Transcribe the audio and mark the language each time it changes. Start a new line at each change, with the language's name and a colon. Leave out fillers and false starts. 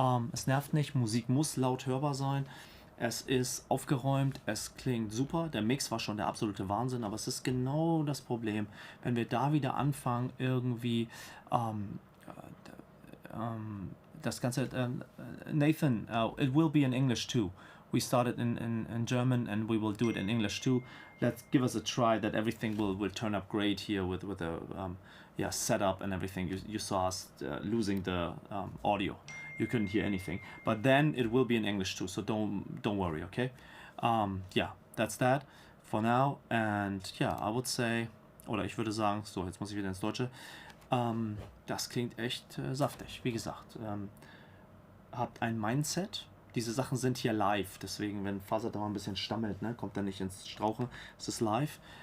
German: Es nervt nicht, Musik muss laut hörbar sein. Es ist aufgeräumt, es klingt super. Der Mix war schon der absolute Wahnsinn, aber es ist genau das Problem, wenn wir da wieder anfangen, irgendwie das Ganze.
English: Nathan, it will be in English too. We started in German and we will do it in English too. Let's give us a try that everything will turn up great here with the setup and everything. You saw us losing the audio. You couldn't hear anything, but then it will be in English too, so don't worry, okay? Yeah, that's that for now, and yeah, I would say
German: oder ich würde sagen, so, jetzt muss ich wieder ins Deutsche, das klingt echt saftig. Wie gesagt, habt ein Mindset. Diese Sachen sind hier live, deswegen, wenn Faser da mal ein bisschen stammelt, ne, kommt er nicht ins Strauchen. Es ist live.